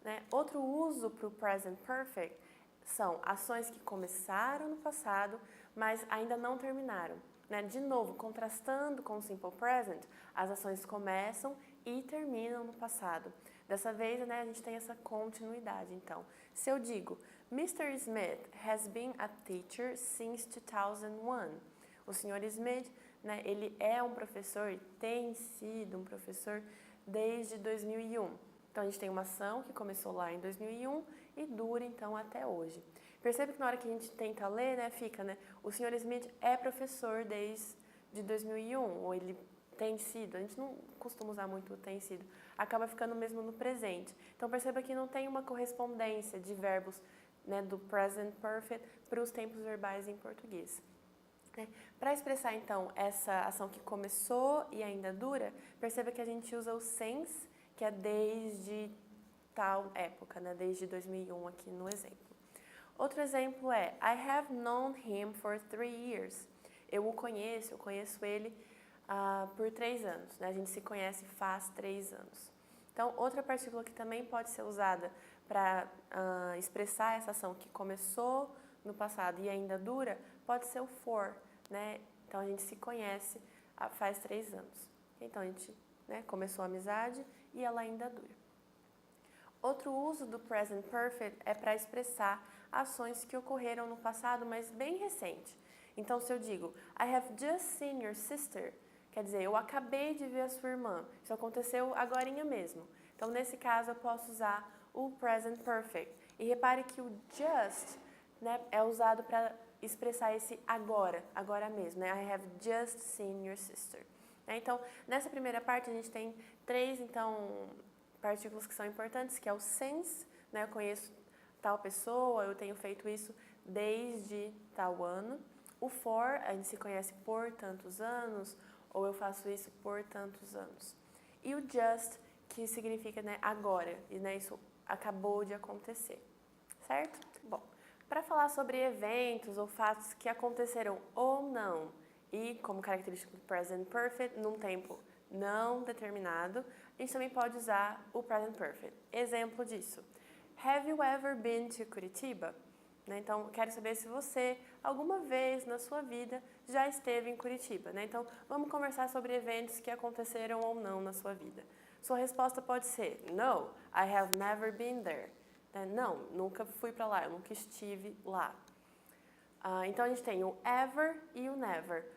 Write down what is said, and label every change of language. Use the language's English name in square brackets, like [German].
[Portuguese] Outro uso para o present perfect são ações que começaram no passado, mas ainda não terminaram. De novo, contrastando com o simple present, as ações começam e terminam no passado. Dessa vez, a gente tem essa continuidade. Então, se eu digo, Mr. [English] Smith has been a teacher since 2001. [Portuguese] O Sr. Smith, ele é um professor e tem sido um professor desde 2001. Então, a gente tem uma ação que começou lá em 2001 e dura, então, até hoje. Percebe que na hora que a gente tenta ler, fica, o Sr. Smith é professor desde 2001, ou ele tem sido, a gente não costuma usar muito o tem sido, acaba ficando mesmo no presente. Então, perceba que não tem uma correspondência de verbos do present perfect para os tempos verbais em português. Para expressar, então, essa ação que começou e ainda dura, perceba que a gente usa o since, que é desde tal época, desde 2001 aqui no exemplo. Outro exemplo é, [English] I have known him for 3 years. [Portuguese] Eu conheço ele por 3 anos. A gente se conhece faz 3 anos. Então, outra partícula que também pode ser usada para expressar essa ação que começou no passado e ainda dura, pode ser o for. Então, a gente se conhece faz 3 anos. Então, a gente começou a amizade e ela ainda dura. Outro uso do present perfect é para expressar ações que ocorreram no passado, mas bem recente. Então, se eu digo, [English] I have just seen your sister, [Portuguese] quer dizer, eu acabei de ver a sua irmã. Isso aconteceu agorinha mesmo. Então, nesse caso, eu posso usar o present perfect. E repare que o just é usado para expressar esse agora mesmo. [English] I have just seen your sister. [Portuguese] Então, nessa primeira parte, a gente tem 3, partículas que são importantes, que é o since, eu conheço tal pessoa, eu tenho feito isso desde tal ano. O for, a gente se conhece por tantos anos, ou eu faço isso por tantos anos. E o just, que significa agora, e isso acabou de acontecer, certo? Bom, para falar sobre eventos ou fatos que aconteceram ou não, e como característica do present perfect, num tempo não determinado, a gente também pode usar o present perfect. Exemplo disso. [English] Have you ever been to Curitiba? [Portuguese] Então, quero saber se você, alguma vez na sua vida, já esteve em Curitiba. Então, vamos conversar sobre eventos que aconteceram ou não na sua vida. Sua resposta pode ser, [English] No, I have never been there. [Portuguese] Não, nunca fui para lá, eu nunca estive lá. Então, a gente tem o ever e o never.